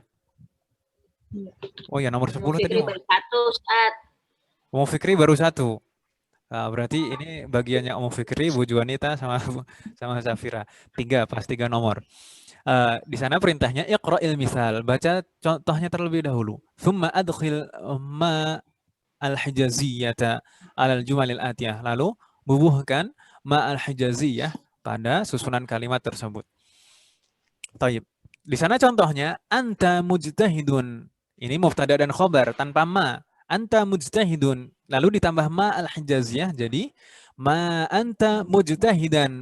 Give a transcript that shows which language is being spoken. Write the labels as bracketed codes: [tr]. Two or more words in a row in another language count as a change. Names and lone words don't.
[id] Oh ya, nomor 10 tadi. Mau Fikri baru 1. Berarti ini bagiannya Om Fikri, Bu Juanita sama Safira. 3, pas 3 nomor. Di sana perintahnya [ar] اقرأ المثال, [id] baca contohnya terlebih dahulu. [ar] ثم أدخل ما الحجازية على الجمل الآتية. [id] Lalu bubuhkan [ar] ما الحجازية [id] pada susunan kalimat tersebut. Taib. Di sana contohnya [ar] أنت مجتهد. [id] Ini mubtada dan khobar tanpa ma. [ar] أنت مجتهد. [id] Lalu ditambah [ar] ما الحجازية [id] jadi [ar] ما أنت مجتهدا.